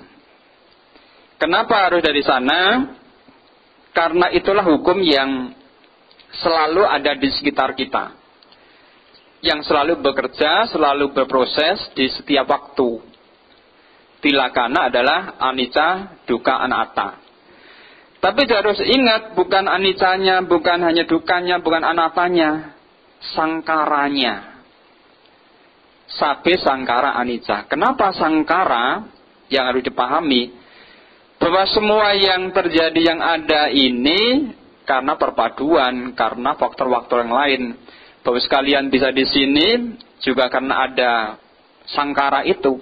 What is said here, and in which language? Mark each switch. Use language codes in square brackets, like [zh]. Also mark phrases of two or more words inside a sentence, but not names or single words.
[id] Kenapa harus dari sana? Karena itulah hukum yang selalu ada di sekitar kita. Yang selalu bekerja, selalu berproses di setiap waktu. Tilakana adalah [pi] anicca, dukkha, anatta. [id] Tapi harus ingat, bukan anicanya, bukan hanya dukanya, bukan anattanya, sangkaranya. [pi] Sabe sangkara anicca. [id] Kenapa sangkara? Yang harus dipahami bahwa semua yang terjadi yang ada ini karena perpaduan, karena faktor-faktor yang lain. Bahwa sekalian bisa di sini juga karena ada sangkara itu.